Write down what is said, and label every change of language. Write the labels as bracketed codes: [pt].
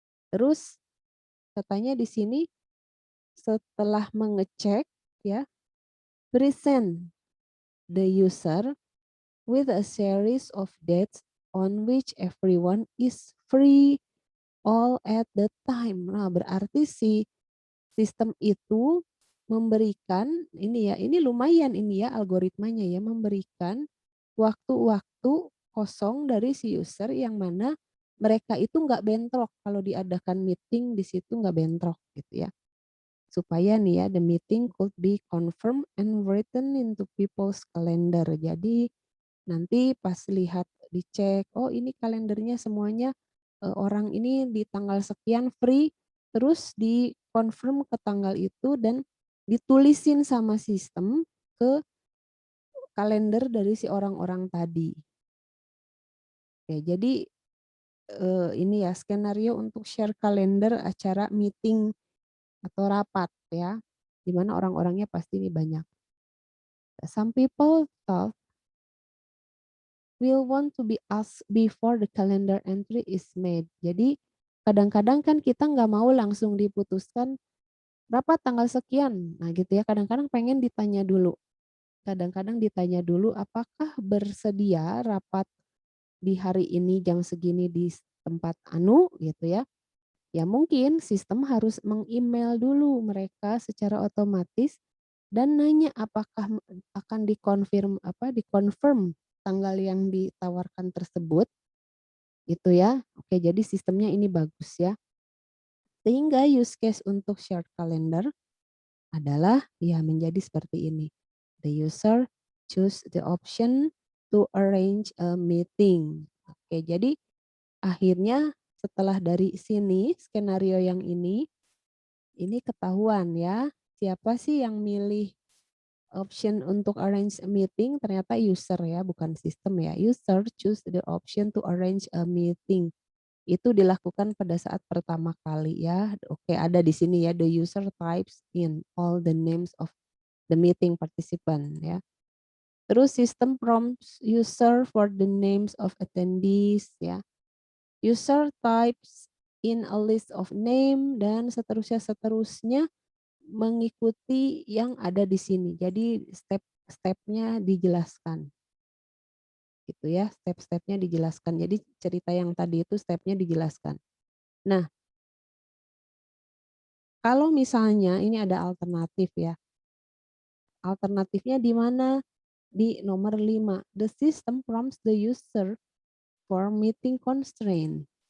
[id] Terus katanya di sini setelah mengecek ya, [en] present the user with a series of dates on which everyone is free all at the time. [id] Nah, berarti si sistem itu memberikan ini ya, ini lumayan ini ya algoritmanya ya, memberikan waktu-waktu kosong dari si user yang mana mereka itu nggak bentrok kalau diadakan meeting di situ nggak bentrok gitu ya. Supaya nih ya, [en] the meeting could be confirmed and written into people's calendar. [id] Jadi nanti pas lihat dicek, oh ini kalendernya semuanya orang ini di tanggal sekian free, terus di-confirm ke tanggal itu dan ditulisin sama sistem ke kalender dari si orang-orang tadi. Oke, jadi ini ya skenario untuk share kalender acara meeting atau rapat ya, di mana orang-orangnya pasti ini banyak. [en] Some people thought will want to be asked before the calendar entry is made. [id] Jadi kadang-kadang kan kita nggak mau langsung diputuskan rapat tanggal sekian. Nah gitu ya, kadang-kadang pengen ditanya dulu. Kadang-kadang ditanya dulu apakah bersedia rapat di hari ini jam segini di tempat anu gitu ya. Ya mungkin sistem harus meng-email dulu mereka secara otomatis dan nanya apakah akan dikonfirm tanggal yang ditawarkan tersebut gitu ya. Oke, jadi sistemnya ini bagus ya. Sehingga use case untuk shared calendar adalah ya menjadi seperti ini. [en] The user choose the option to arrange a meeting. [id] Oke, jadi akhirnya setelah dari sini skenario yang ini ketahuan ya, siapa sih yang milih option untuk [en] arrange a meeting, [id] ternyata user ya, bukan sistem ya. [en] User choose the option to arrange a meeting. [id] Itu dilakukan pada saat pertama kali ya. Oke, ada di sini ya, [en] the user types in all the names of the meeting participant ya. [id] Terus sistem [en] prompts user for the names of attendees ya. User types in a list of name [id] dan seterusnya mengikuti yang ada di sini. Jadi step-stepnya dijelaskan. Gitu ya, step-stepnya dijelaskan. Jadi cerita yang tadi itu stepnya dijelaskan. Nah, kalau misalnya ini ada alternatif ya. Alternatifnya di mana? Di nomor 5. [en] The system prompts the user for meeting constraint.